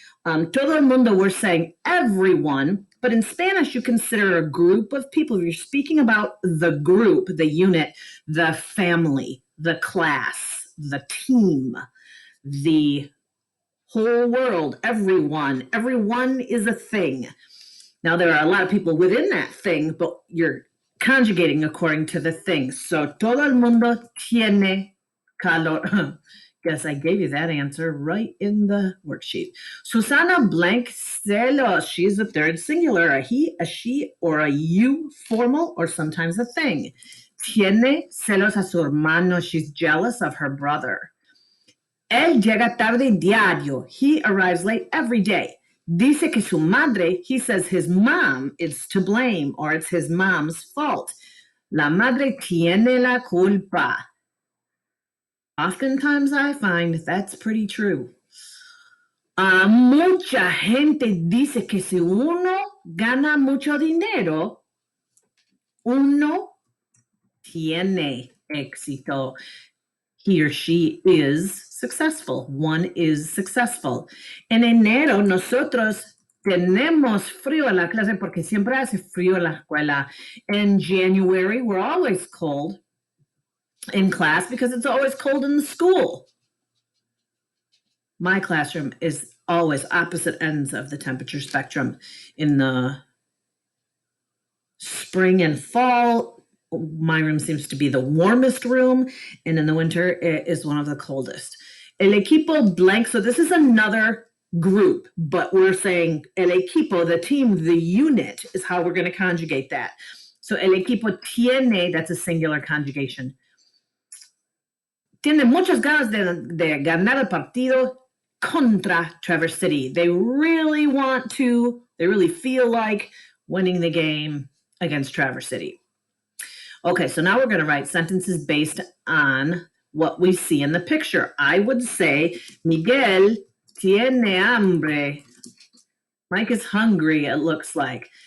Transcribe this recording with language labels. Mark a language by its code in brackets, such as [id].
[es] Todo el mundo, [en] we're saying everyone, but in Spanish, you consider a group of people. If you're speaking about the group, the unit, the family, the class, the team, the whole world, everyone. Everyone is a thing. Now, there are a lot of people within that thing, but you're conjugating according to the thing. [es] So, todo el mundo tiene calor. [en] Guess I gave you that answer right in the worksheet. Susana blank celos. She's the third singular, a he, a she, or a you, formal, or sometimes a thing. [es] Tiene celos a su hermano. [en] She's jealous of her brother. [es] Él llega tarde diario. [en] He arrives late every day. [es] Dice que su madre, [en] he says his mom is to blame, or it's his mom's fault. [es] La madre tiene la culpa. [en] Oftentimes I find that's pretty true. [es] Mucha gente dice que si uno gana mucho dinero, uno tiene éxito. [en] He or she is successful. One is successful. [es] En enero nosotros tenemos frío en la clase porque siempre hace frío en la escuela. [en] In January, we're always cold in class because it's always cold in the school. My classroom is always opposite ends of the temperature spectrum. In the spring and fall, my room seems to be the warmest room, and in the winter, it is one of the coldest. El equipo blank, so this is another group, but we're saying el equipo, the team, the unit, is how we're going to conjugate that. [es] So el equipo tiene, [en] that's a singular conjugation. [es] Tiene muchas ganas de ganar el partido contra Traverse City. [en] They really feel like winning the game against Traverse City. Okay, so now we're going to write sentences based on what we see in the picture. I would say Miguel [es] tiene hambre. [en] Mike is hungry, it looks like.